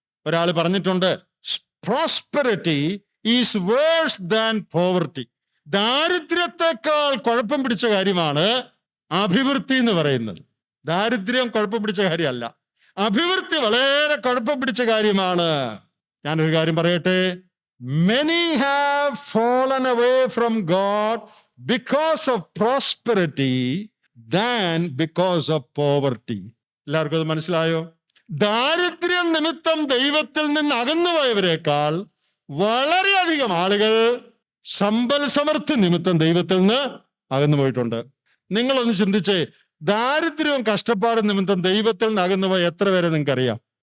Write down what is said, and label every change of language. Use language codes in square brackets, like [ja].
[ml] ഒരാൾ പറഞ്ഞിട്ടുണ്ട്, [en] Prosperity is worse than poverty. [ml] ദാരിദ്ര്യത്തെക്കാൾ കുഴപ്പം പിടിച്ച കാര്യമാണ് അഭിവൃദ്ധി എന്ന് പറയുന്നത്. ദാരിദ്ര്യം കുഴപ്പം പിടിച്ച കാര്യമല്ല, അഭിവൃദ്ധി വളരെ കുഴപ്പം പിടിച്ച കാര്യമാണ്. ഞാനൊരു കാര്യം പറയട്ടെ, [en] many have fallen away from God because of prosperity than because of poverty. [ml] എല്ലാവർക്കും അത് മനസ്സിലായോ? ദാരിദ്ര്യം നിമിത്തം ദൈവത്തിൽ നിന്ന് അകന്നുപോയവരെക്കാൾ വളരെയധികം ആളുകൾ സമ്പൽ സമൃദ്ധി നിമിത്തം ദൈവത്തിൽ നിന്ന് അകന്നു പോയിട്ടുണ്ട്. നിങ്ങളൊന്ന് ചിന്തിച്ചേ, ദാരിദ്ര്യവും കഷ്ടപ്പാടും നിമിത്തം ദൈവത്തിൽ നിന്ന് അകന്നുപോയ എത്ര പേരെ നിങ്ങൾക്കറിയാം?